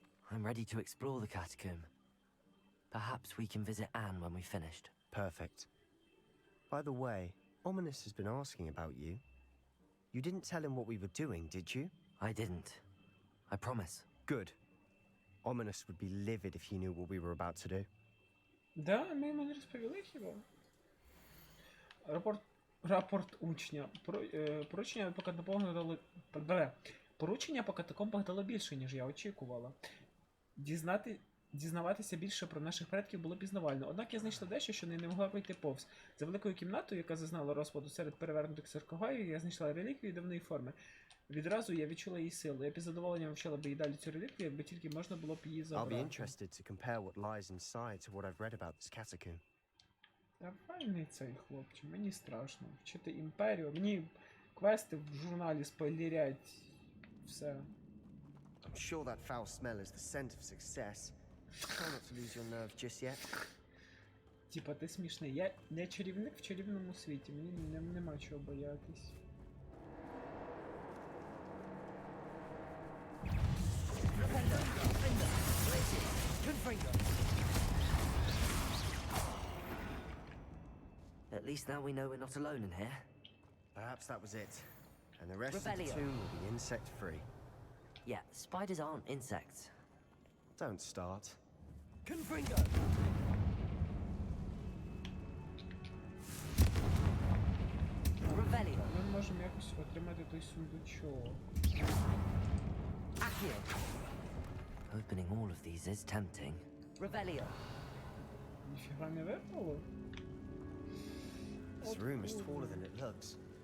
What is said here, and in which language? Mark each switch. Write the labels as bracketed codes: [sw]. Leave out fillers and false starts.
[en] I'm ready to explore the catacomb. Perhaps we can visit Anne when we've finished. Perfect. By the way, Ominous has been asking about you. You didn't tell him what we were doing, did you? I didn't. I promise. Good. Ominous would be livid if he knew what we were about to do. [uk] Да, ми йому не розповіли хіба? Рапорт учня. Поручення по катакомбах дало... Поручення по катакомбах дало більше, ніж я очікувала. Дізнаватися більше про наших предків було пізнавально. Однак я знайшла дещо, що не могла пройти повз. За великою кімнатою, яка зазнала розпаду серед перевернутих саркофагів, я знайшла реліквію дивної форми. Відразу я відчула її силу. Я бід задоволенням вивчала б і далі цю реліквію, якби тільки можна було б її [en] I'll be [uk] забрати. [en] interested to compare what lies inside to what I've read about this catacomb. [uk] Нормальний цей хлопчик, мені страшно. Вчити імперію. Мені квести в журналі спойлерять. Все. [en] I'm sure that foul smell is the scent of success. Try not to lose your nerve just yet. [uk] Типа, ти смішний. Я не чарівник в чарівному світі. Мені нема чого боятись. [en] At least now we know we're not alone in here. Perhaps that was it. And the rest of Rebellion. the tomb will be insect-free. Yeah, spiders aren't insects. Don't start. Confringo! Revelio! [uk] Ми можемо якось отримати той сундучок. [en] Accio! Opening all of these is tempting. Revelio! [uk] Ніфіга не випало? [en] This room is taller than it looks.